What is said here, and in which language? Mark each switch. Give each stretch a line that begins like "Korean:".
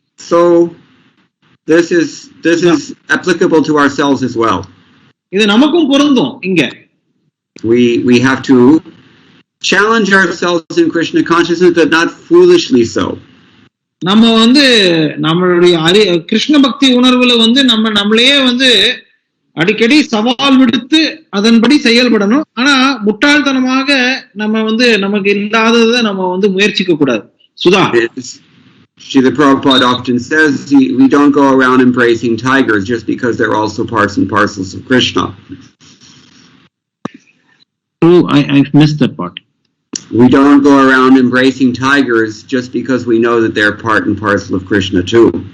English: So this is applicable to ourselves as well.
Tamil: இது நமக்கும் பொருந்தும். இங்க
English: we have to challenge ourselves in Krishna consciousness, but not foolishly so.
Tamil: நம்ம வந்து நம்மளுடைய கிருஷ்ண பக்தி உணர்வுல வந்து நம்மளையே வந்து அடிக்கடி சவால் விடுத்து அதன்படி செயல்படணும். ஆனா முட்டாள்தனமாக நம்ம வந்து நமக்கு இல்லாததை நம்ம வந்து முயற்சிக்க கூடாது. Sudha,
English: Srila Prabhupada often says we don't go around embracing tigers just because they're also parts and parcels of Krishna. True, I missed that part. We don't go around embracing tigers just because we know that they're part and parcel of Krishna too.